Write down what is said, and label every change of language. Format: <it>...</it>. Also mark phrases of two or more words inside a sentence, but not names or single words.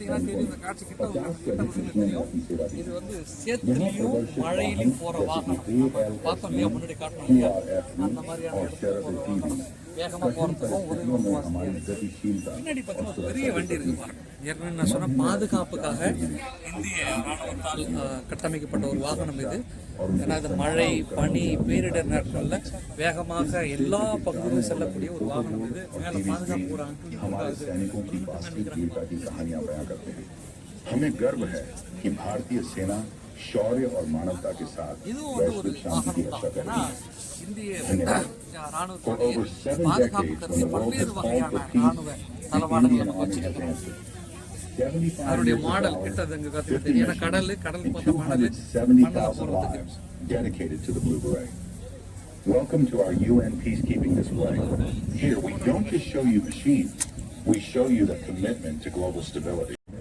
<ta>பார்த்தீங்கன்னா தெரியும், இந்த காட்சி கிட்ட</ta> <hi>50 से अधिक मिशनों में अपनी सेवा दी.</hi> <ta>இது வந்து சேத்துலையும் மழையிலையும் போகிற வாகனம். பார்த்தோம் இல்லையா, முன்னாடி காட்டணும் இல்லையா, அந்த மாதிரியான இடத்துல போகிற வாகனம் வேகமாக போகிறதுக்கும் உதவி.</ta> <hi>हमारी गतिशीलता</hi> <ta>பின்னாடி பார்த்தீங்கன்னா ஒரு பெரிய வண்டி இருக்கு பாருங்க. ஏற்கனவே நான் சொன்ன பாதுகாப்புக்காக இந்திய ராணுவத்தால் கட்டமைக்கப்பட்ட ஒரு வாகனம் இது. ஏன்னா இது மழை, பனி, பேரிடர் நாட்களில் வேகமாக எல்லா பகுதியிலும் செல்லக்கூடிய ஒரு வாகனம் இது. மேலே பாதுகாப்பு ஒரு</ta> <hi>हमारे सैनिकों की वास्तविक वीरता की कहानियां बयां करते हैं. हमें गर्व है कि भारतीय सेना शौर्य और मानवता के साथ</hi> <ta>இதுவும் வந்து ஒரு</ta> <hi>वैश्विक शांति की</hi> <ta>வாகனம்</ta> <hi>रक्षा</hi> <ta>தான்.</ta> <hi>कर</hi> <ta>ஏன்னா</ta> <hi>रही है.</hi> <ta>இந்திய</ta> <en>For</en> <ta>ராணுவத்துடைய</ta> <en>over 7</en> <ta>பாதுகாப்பு</ta> <en>decades,</en> <ta>கருதி</ta> <en>when the world</en> <ta>பல்வேறு</ta> <en>has called</en> <ta>வகையான</ta> <en>for peace,</en> <ta>ராணுவ</ta> <en>the</en> <ta>தளவாடங்கள்</ta> <en>Indian</en> <ta>நமக்கு</ta> <en>Army has</en> <ta>வச்சிருக்கிறோம்.</ta> <en>answered. 75</en> <ta>அதனுடைய</ta> <en>years of</en> <ta>மாடல்</ta> <en>valor,</en> <ta>கிட்ட அங்கே கற்றுக்கிட்டு,</ta> <en>50</en> <ta>ஏன்னா கடல்</ta> <en>missions,</en> <ta>பார்த்த மணல், மண்ணில்</ta> <en>270,000</en> <ta>போகிறதுக்கு.</ta> <en>lives dedicated to the Blue Beret. Welcome to our UN peacekeeping display. Here, we don't just show you machines, we show you the commitment to global stability.</en>